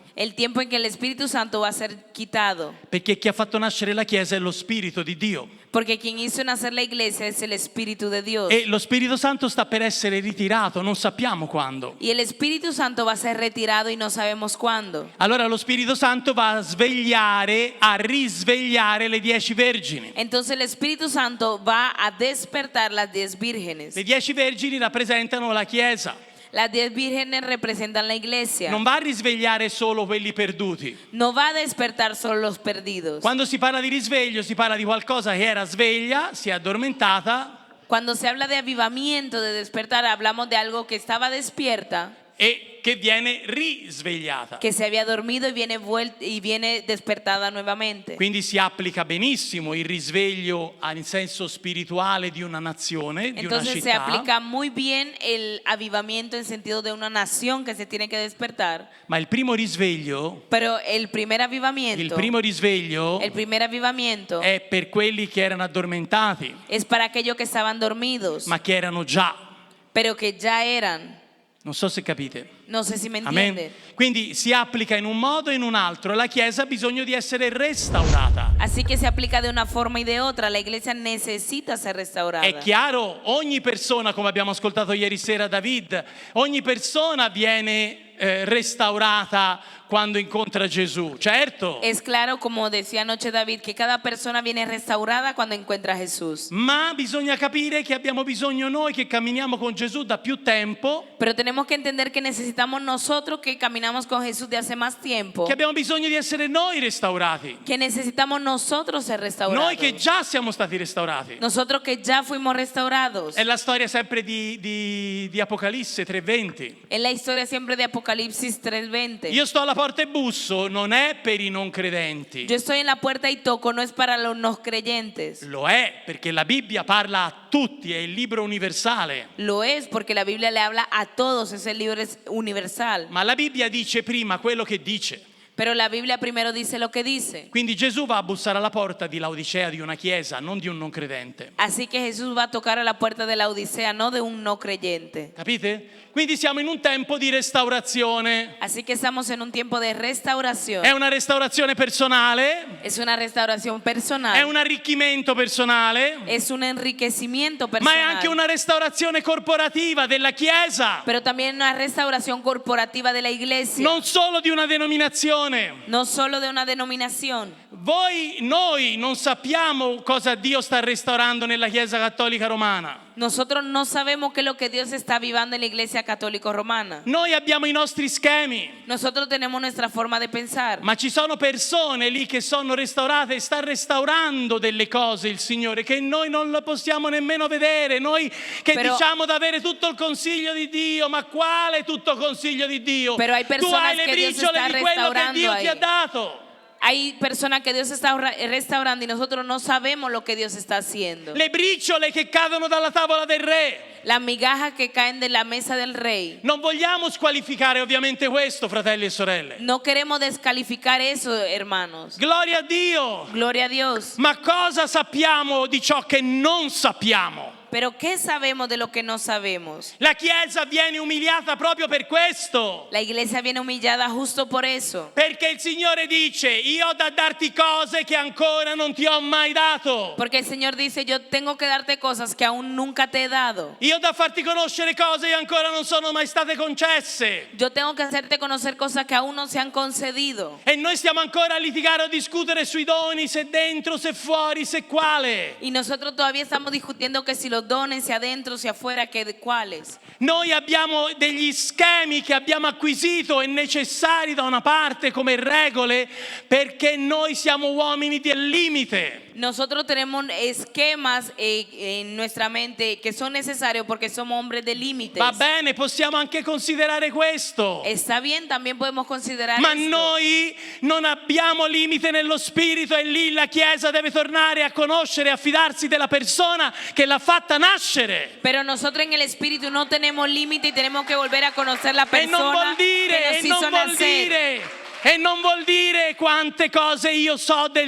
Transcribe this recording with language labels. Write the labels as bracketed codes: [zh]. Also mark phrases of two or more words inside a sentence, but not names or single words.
[es] El tiempo en que el Espíritu Santo va a ser quitado. [it] Perché chi ha fatto nascere la Chiesa è lo Spirito di Dio. [es] Porque quien hizo nacer la iglesia es el Espíritu de Dios. [it] E lo Spirito Santo sta per essere ritirato, non sappiamo quando. [es] Y el Espíritu Santo va a ser retirado y no sabemos cuándo. [it] Allora lo Spirito Santo va a svegliare, a risvegliare le 10 vergini. [es] Entonces el Espíritu Santo va a despertar las 10 vírgenes. [it] Le 10 vergini rappresentano la Chiesa. [es] Las 10 vírgenes representan la iglesia. [it] Non va a risvegliare solo quelli perduti. [es] No va a despertar solo los perdidos. [it] Quando si parla di risveglio si parla di qualcosa che era sveglia, si è addormentata [es] Cuando se habla de avivamiento, de despertar, hablamos de algo que estaba despierta, [it] e che viene risvegliata. [es] que se había dormido y viene despertada nuevamente. [it] Quindi si applica benissimo il risveglio in senso spirituale di una nazione, di una [es] Entonces se [it] città. [es] aplica muy bien el avivamiento en sentido de una nación que se tiene que despertar. [it] Ma il primo risveglio, [es] Pero el primer avivamiento [it] è per quelli che erano addormentati, [es] es para aquellos que estaban dormidos, [it] ma che erano già. [es] pero que ya eran. [it] Non so se capite. [es] No sé si me Amen. entiende. [it] Quindi si applica in un modo e in un altro. La Chiesa ha bisogno di essere restaurata. [es] Así que se aplica de una forma y de otra. La iglesia necesita ser restaurada. [it] È chiaro, ogni persona, come abbiamo ascoltato ieri sera David, ogni persona viene restaurata quando incontra Gesù, certo. [es] Es claro, como decía anoche David, que cada persona viene restaurada cuando encuentra a Jesús. [it] Ma bisogna capire che abbiamo bisogno noi che camminiamo con Gesù da più tempo, [es] Pero tenemos que entender que necesitamos nosotros que caminamos con Jesús de hace más tiempo, [it] che abbiamo bisogno di essere noi restaurati. [es] que necesitamos nosotros ser restaurados. [it] Noi che già siamo stati restaurati. [es] Nosotros que ya fuimos restaurados. [it] È la storia sempre di Apocalisse 3:20. [es] Es la historia siempre de Apocalipsis 3:20. [it] Io sto alla porta e busso, non è per i non credenti. [es] Yo estoy en la puerta y toco, no es para los no creyentes. [it] Lo è perché la Bibbia parla a tutti, è il libro universale. [es] Lo es porque la Biblia le habla a todos, es el libro universal. [it] Ma la Bibbia dice prima quello che dice. [es] Pero la Biblia primero dice lo que dice. [it] Quindi Gesù va a bussare alla porta di Laodicea, di una chiesa, non di un non credente. [es] Así que Jesús va a tocar a la puerta de la Odisea, no de un no creyente. [it] Capite? Quindi siamo in un tempo di restaurazione. [es] Así que estamos en un tiempo de restauración. [it] È una restaurazione personale, [es] Es una restauración [it] è [es] personal. [it] un arricchimento personale, [es] Es un enriquecimiento [it] ma è anche [es] personal. [it] una restaurazione corporativa della Chiesa, [es] Pero también una restauración corporativa de la iglesia. [it] non solo di una denominazione. [es] No solo de una denominación. [it] Noi non sappiamo cosa Dio sta restaurando nella Chiesa Cattolica Romana. [es] Nosotros no sabemos qué es lo que Dios está avivando en la iglesia católica romana. [it] Noi abbiamo i nostri schemi, [es] Nosotros tenemos nuestra forma de pensar. [it] ma ci sono persone lì che sono restaurate e sta restaurando delle cose il Signore che noi non lo possiamo nemmeno vedere. Noi che Però- diciamo di avere tutto il consiglio di Dio, ma quale tutto il consiglio di Dio? [es] Però hay [it] Tu [es] personas [it] hai le [es] que Dios [it] briciole [es] está [it] di quello che Dio [es] restaurando [it] ti ha [es] ahí. [it] dato. [es] Hay personas que Dios está restaurando y nosotros no sabemos lo que Dios está haciendo. [it] Le briciole che cadono dalla tavola del re. [es] Las migajas que caen de la mesa del rey. [it] Non vogliamo squalificare ovviamente questo, fratelli e sorelle. [es] No queremos descalificar eso, hermanos. [it] Gloria a Dio. [es] Gloria a Dios. [it] Ma cosa sappiamo di ciò che non sappiamo? [es] Pero ¿qué sabemos de lo que no sabemos? [it] La Chiesa viene umiliata proprio per questo. [es] La iglesia viene humillada justo por eso. [it] Perché il Signore dice, io ho da darti cose che ancora non ti ho mai dato. [es] Porque el Señor dice, yo tengo que darte cosas que aún nunca te he dado. [it] Io ho da farti conoscere cose che ancora non sono mai state concesse. [es] Yo tengo que hacerte conocer cosas que aún no se han concedido. [it] E noi stiamo ancora a litigare o a discutere sui doni, se dentro, se fuori, se quale. [es] Y nosotros todavía estamos discutiendo que si los dones, si adentro, si afuera, que de cuáles. [it] Noi abbiamo degli schemi che abbiamo acquisito e necessari da una parte come regole perché noi siamo uomini del limite. [es] Nosotros tenemos esquemas en nuestra mente que son necesarios porque somos hombres de límites. [it] Va bene, possiamo anche considerare questo. [es] Está bien, también podemos considerar [it] Ma [es] esto. [it] noi non abbiamo limite nello spirito e lì la Chiesa deve tornare a conoscere e a fidarsi della persona che l'ha fatta nascere. [es] Pero nosotros en el espíritu no tenemos límite y tenemos que volver a conocer la [it] E non [es] persona [it] vuol [es] que [it] dire, [es] nos hizo nacer. [it] e non vuol dire quante cose io so del